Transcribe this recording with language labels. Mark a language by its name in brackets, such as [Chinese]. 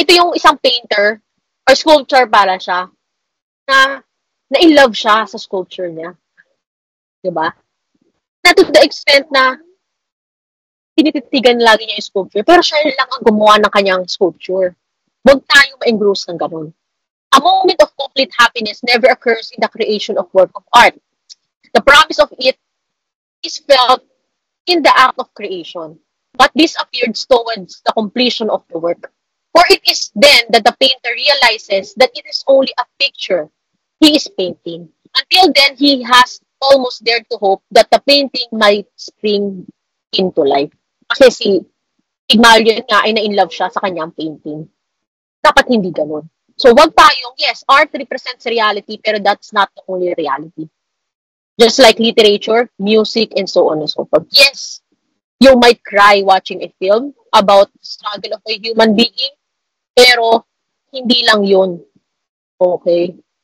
[Filipino] Ito yung isang painter or sculptor para siya na in love siya sa sculpture niya. Di ba? Na [English] to the extent [Filipino] na tinititigan lagi niya yung sculpture, pero siya lang ang gumawa ng kanyang sculpture. Huwag tayo ma-engross ng ganun. [English] A moment of complete happiness never occurs in the creation of work of art. The promise of it is felt in the act of creation, but disappears towards the completion of the work. For it is then that the painter realizes that it is only a picture he is painting. Until then, he has almost dared to hope that the painting might spring into life. [Filipino] Kasi si Pygmalion nga ay na-inlove siya sa kanyang painting. Dapat hindi ganun. [English] So, [Filipino] wag tayong, [English] yes, art represents reality, pero that's not the only reality. Just like literature, music, and so on and so forth. Yes, you might cry watching a film about the struggle of a human being, [Filipino] pero hindi lang yun. [English] Okay?